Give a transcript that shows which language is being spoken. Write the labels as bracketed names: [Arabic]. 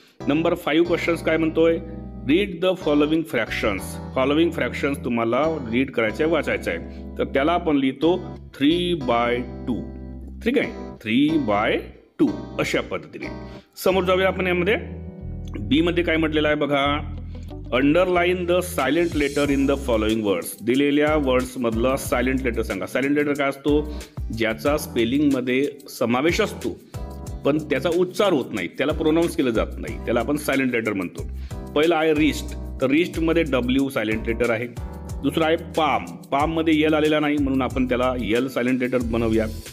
[Marathi] Number 5 questions काय म्हणतोय? [English] Read the following fractions. [Marathi] Following fractions तुम्हाला रीड करायचं आहे, वाचायचं आहे। तर त्याला आपण लिहितो 3/2, ठीक आहे, 3/2 अशा पद्धतीने। समोर जाऊया आपण यामध्ये बी मध्ये काय म्हटलेलं आहे बघा। [English] Underline the silent letter in the following words. [Marathi] दिलेल्या वर्ड्स मधला सायलेंट लेटर सांगा। सायलेंट लेटर काय असतो? ज्याचा स्पेलिंग मध्ये समावेश असतो पण त्याचा उच्चार होत नाही, त्याला प्रोनाऊन्स केलं जात नाही, त्याला आपण सायलेंट लेटर म्हणतो। पहिला आहे रिस्ट, तर रिस्ट मध्ये W सायलेंट लेटर आहे। दुसरा आहे पाम, पाम मध्ये यल आलेला नाही म्हणून आपण त्याला यल सायलेंट लेटर बनवूया।